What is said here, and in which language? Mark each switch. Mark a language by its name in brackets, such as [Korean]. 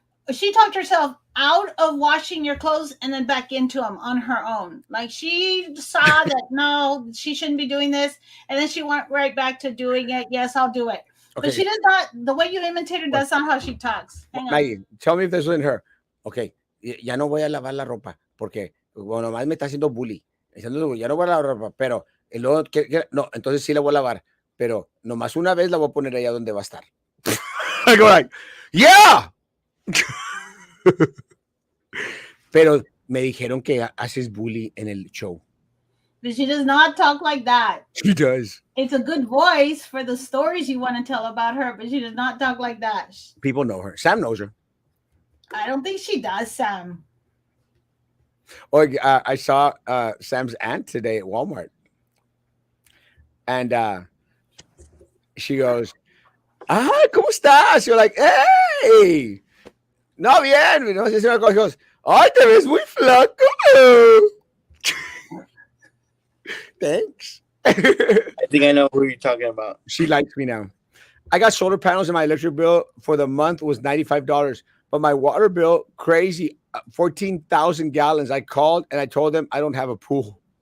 [English] She talked herself out of washing your clothes and then back into them on her own. Like she saw that no, she shouldn't be doing this, and then she went right back to doing it. Yes, I'll do it. Okay. But she does not. The way you imitate her, that's not how she talks. Hang on. Maggie, tell me if there's in her. [Spanish] Okay, ya no voy a lavar la ropa porque bueno, más me está haciendo bully. Diciendo, ya no voy a lavar la ropa, pero luego no, entonces sí la voy a lavar, pero nomás una vez la voy a poner allá donde va a estar. [English] I go like, yeah. [Spanish] Pero me dijeron que haces bully en el show. [English] But she does not talk like that. She does. It's a good voice for the stories you want to tell about her, but she does not talk like that. People know her. Sam knows her. I don't think she does, Sam. Or I saw Sam's aunt today at Walmart, and she goes, [Spanish] ¿cómo estás? [English] You're like, hey, [Spanish] no bien. No sé si me goes, ay, te ves muy flaco. [English] Thanks. I think I know who you're talking about. She likes me now. I got solar panels and my electric bill for the month was $95, but my water bill, crazy, 14,000 gallons. I called and I told them I don't have a pool.